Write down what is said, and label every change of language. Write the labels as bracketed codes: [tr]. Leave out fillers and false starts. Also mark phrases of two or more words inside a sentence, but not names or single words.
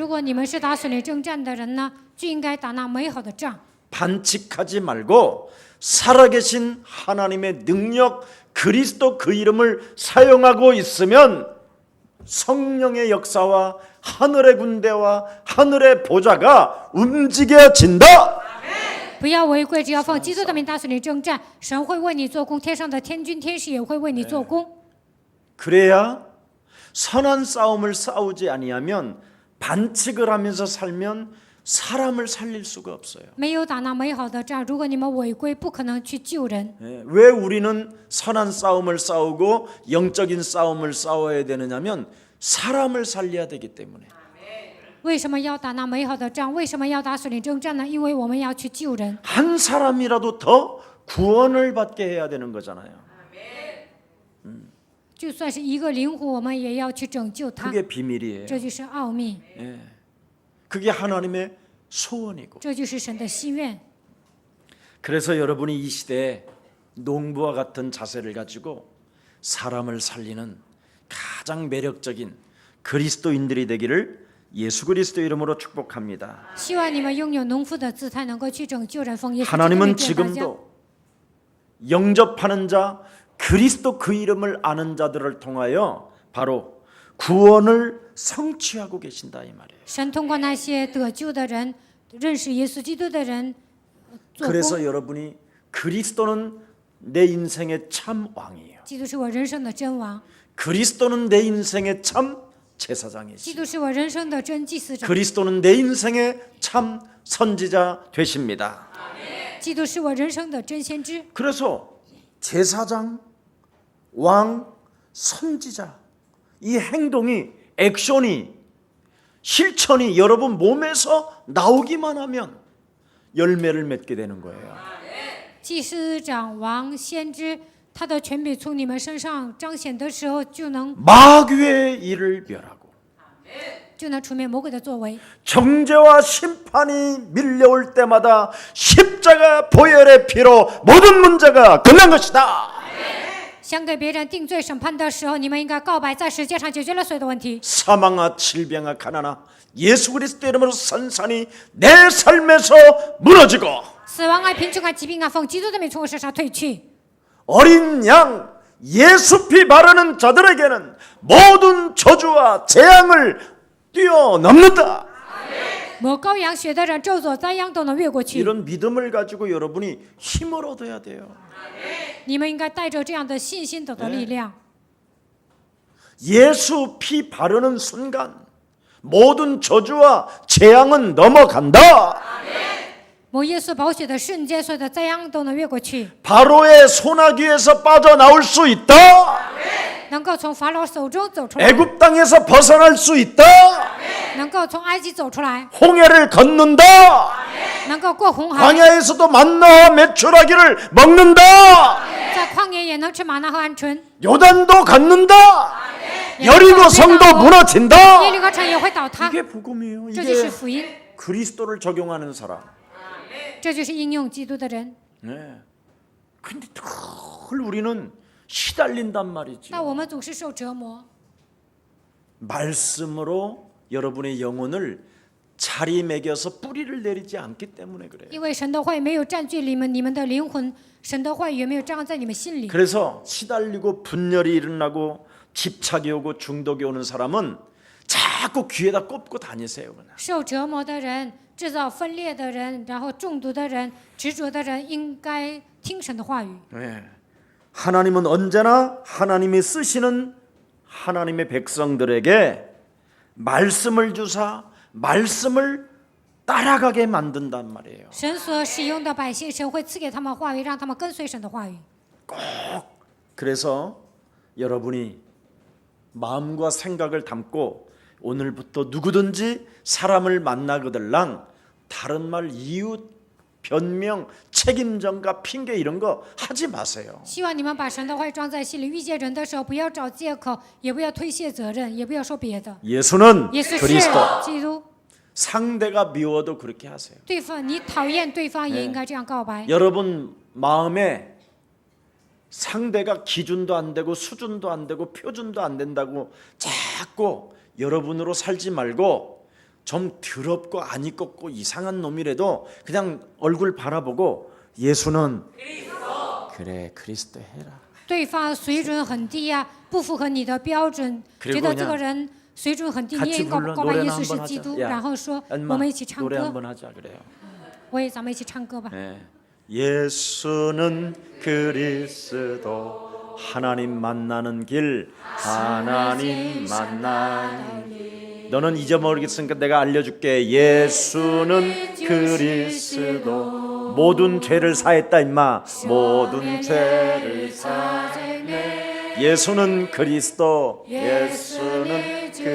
[zh] 如果你们是打属灵征战的人呢，就应该打那美好的仗， [ko] 반칙하지 말고 살아계신 하나님의 능력 그리스도 그 이름을 사용하고 있으면 성령의 역사와 하늘의 군대와 하늘의 보좌가 움직여진다. [zh] 不要违规，只要奉基督的名打属灵征战，神会为你做工，天上的天军天使也会为你做工。 [ko] 그래야 선한 싸움을 싸우지 아니하면 반칙을 하면서 살면 사람을 살릴 수가 없어요. [zh] 没有打那美好的仗，如果你们违规，不可能去救人。 [ko] 왜 우리는 선한 싸움을 싸우고 영적인 싸움을 싸워야 되느냐면 사람을 살려야 되기 때문에. [zh] 为什么要打那美好的仗？为什么要打属灵征战呢？因为我们要去救人， [ko] 한 사람이라도 더 구원을 받게 해야 되는 거잖아요. [zh] 就算是一个灵魂，我们也要去拯救他。 [ko] 그게 비밀이에요. [zh] 这就是奥秘， [ko] 그게 하나님의 소원이고. [zh] 这就是神的心愿。 [ko] 그래서 여러분이 이 시대에 농부와 같은 자세를 가지고 사람을 살리는 가장 매력적인 그리스도인들이 되기를 예수 그리스도 이름으로 축복합니다. [zh] 希望你们拥有农夫的姿态，能够去拯救人。奉耶稣基督的 [ko] 하나님은 [zh] 名祝福大家。 [ko] 지금도 영접하는 자 그리스도 그 이름을 아는 자들을 통하여 바로 구원을 성취하고 계신다 이 말이에요. [zh] 神通过那些得救的人、认识耶稣基督的人做 [ko] 그래서 [zh] 工。 [ko] 여러분이 그리스도는 내 인생의 참 왕이에요. [zh] 基督是我人生的真王， [ko] 그리스도는 내 인생의 참 [zh] 基 [ko] 제사장이시죠. [zh] 督是我人生的真祭司长， [ko] 그리스도는 내 인생의 참 선지자 되십니다. [zh] 基督是我人生的真先知。 [ko] 그래서 제사장, 왕, 선지자 이 행동이 액션이 실천이 여러분 몸에서 나오기만 하면 열매를 맺게 되는 거예요. [zh] 祭司长、王、先知，他的权柄从你们身上彰显的时候，就能 [ko] 마귀의 일을 멸하고 [zh] 除灭魔鬼的作为。 [ko] 정죄와 심판이 밀려올 때마다 십자가 보혈의 피로 모든 문제가 끝난 것이다. [zh] 想给别人定罪审判的时候，你们应该告白，在世界上解决了所有的问题。 [ko] 사망아 질병아 가난아 예수 그리스도 이름으로 산산이 내 삶에서 무너지고 [zh] 死亡啊、贫穷啊、疾病啊，奉基督的名从我身上退去。 [ko] 어린 양 예수 피 바르는 자들에게는 모든 저주와 재앙을 뛰어넘는다. [zh] 抹羔羊血的人，咒诅灾殃都能越过去。 [ko] 이런 믿음을 가지고 여러분이 힘을 얻어야 돼요. [zh] 你们应该带着这样的信心得到力量。 [ko] 예수 피 바르는 순간 모든 저주와 재앙은 넘어간다. [zh] 抹耶稣宝血的瞬间，所有的灾殃都能越过去， [ko] 바로의 소나기에서 빠져나올 수 있다. [zh] 能够从法老手中走出来， [ko] 애굽 땅에서 벗어날 수 있다. [zh] 能够从埃及走出来， [ko] 홍해를 걷는다. [zh] 能够过红海， [ko] 광야에서도 만나와 메추라기를 먹는다. [zh] 在旷野也能吃玛纳和鹌鹑， [ko] 요단도 갖는다. 여리고 성도 [zh] 耶 [ko] 무너진다. [zh] 利哥城也会倒塌。 [ko] 이게 복음이에요. [zh] 这就是 [ko] 이게 [zh] 福音， [ko] 그리스도를 적용하는 사람. [zh] 这就是应用基督的人。 [ko] 네. 근데 늘 우리는 시달린단 말이죠. [zh] 但我们总是受折磨， [ko] 말씀으로 여러분의 영혼을 자리매겨서 뿌리를 내리지 않기 때문에 그래요. [zh] 因为神的话语没有占据你们的灵魂，神的话语也没有扎在你们心里。 [ko] 그래서 시달리고 분열이 일어나고 집착이 오고 중독이 오는 사람은 자꾸 귀에다 꼽고 다니세요. 그냥. [zh] 受折磨的人、制造分裂的人、然后中毒的人、执着的人，应该听神的话语。 [ko] 네. 하나님은 언제나 하나님이 쓰시는 하나님의 백성들에게 말씀을 주사 말씀을 따라가게 만든단 말이에요. [zh] 神所使用的百姓，神会赐给他们话语，让他们跟随神的话语。 [ko] 그래서 여러분이 마음과 생각을 담고 오늘부터 누구든지 사람을 만나거들랑 다른 말, 이웃, 변명, 책임전가, 핑계 이런 거 하지 마세요. [zh] 希望你们把神的话语装在心里，遇见人的时候，不要找借口，也不要推卸责任，也不要说别的。 [ko] 예수는 [zh] 耶稣是 [ko] 그리스도. [zh] 基督， [ko] 상대가 미워도 그렇게 하세요. [zh] 对方你讨厌对方，也应该这样告白。 [ko] 여러분 마음에 상대가 기준도 안 되고 수준도 안 되고 표준도 안 된다고 자꾸 여러분으로 살지 말고 좀 더럽고 안 입고 이상한 놈이라도 그냥 얼굴 바라보고 예수는 그래 그리스도 해라. [zh] 对方水准很低呀、不符合你的标准， [ko] 그리고 [zh] 觉得这个人水准很低，你也 [ko] 같이 [zh] 告 [ko] 불러 [zh] 告白耶 [ko] 노래나 [zh] 稣是 [ko] 한번 [zh] 基督， [ko] 하자. [zh] 然后说 [ko] 엄마, [zh] 我们一起唱 [ko] 노래 [zh] 歌， [ko] 한번 하자 그래요. [zh] 咱们一起唱歌吧。 [ko] 네. 예수는 그리스도 하나님 만나는 길 하나님 만나는 길 너는 잊어버리겠으니까 내가 알려줄게 예수는 그리스도 모든 죄를 사했다 임마 모든 죄를 사했네 예수는 그리스도 예수는